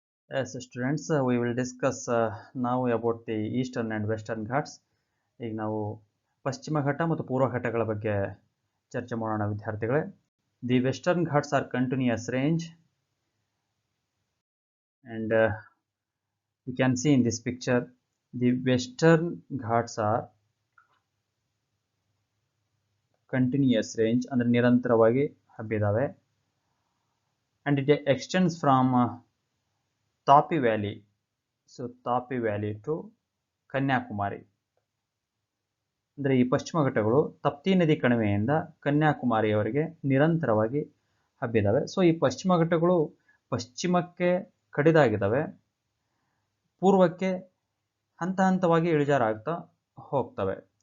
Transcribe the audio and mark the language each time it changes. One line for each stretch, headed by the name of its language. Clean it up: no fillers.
English: As students, we will discuss now about the eastern and western ghats.
Kannada: ಈಗ ನಾವು ಪಶ್ಚಿಮ ಘಟ್ಟ ಮತ್ತು ಪೂರ್ವ ಘಟ್ಟಗಳ ಬಗ್ಗೆ ಚರ್ಚೆ ಮಾಡೋಣ ವಿದ್ಯಾರ್ಥಿಗಳೇ. The western ghats are continuous range, and you can see in this picture the western ghats are continuous range, ಅಂದ್ರೆ ನಿರಂತರವಾಗಿ ಹಬ್ಬಿದಾವೆ, and it extends from Tapi Valley, so Tapi Valley to Kanyakumari. ಅಂದರೆ ಈ ಪಶ್ಚಿಮ ಘಟ್ಟಗಳು ತಪ್ತಿ ನದಿ ಕಣಿವೆಯಿಂದ ಕನ್ಯಾಕುಮಾರಿಯವರೆಗೆ ನಿರಂತರವಾಗಿ ಹಬ್ಬಿದ್ದಾವೆ. ಸೊ ಈ ಪಶ್ಚಿಮ ಘಟ್ಟಗಳು ಪಶ್ಚಿಮಕ್ಕೆ ಕಡಿದಾಗಿದ್ದಾವೆ, ಪೂರ್ವಕ್ಕೆ ಹಂತ ಹಂತವಾಗಿ ಇಳಿಜಾರಾಗ್ತಾ ಹೋಗ್ತವೆ.